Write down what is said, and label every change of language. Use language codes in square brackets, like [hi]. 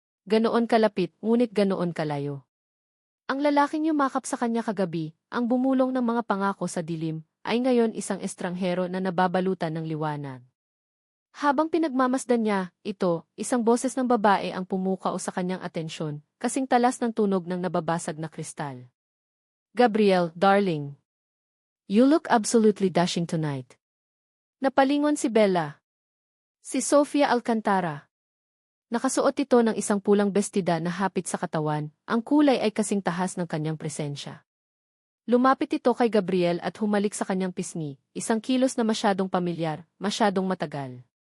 [tl] Ganoon kalapit, ngunit ganoon kalayo. Ang lalaking yumakap sa kanya kagabi, ang bumulong ng mga pangako sa dilim, ay ngayon isang estranghero na nababalutan ng liwanag. Habang pinagmamasdan niya, isang boses ng babae ang pumukao sa kanyang atensyon, kasing talas ng tunog ng nababasag na kristal. [en] Gabriel, darling. You look absolutely dashing tonight. [tl] Napalingon si Bella. Si Sofia Alcantara. Nakasuot ito ng isang pulang bestida na hapit sa katawan, ang kulay ay kasing tahas ng kanyang presensya. Lumapit ito kay Gabriel at humalik sa kanyang pisngi, isang kilos na masyadong pamilyar, masyadong matagal.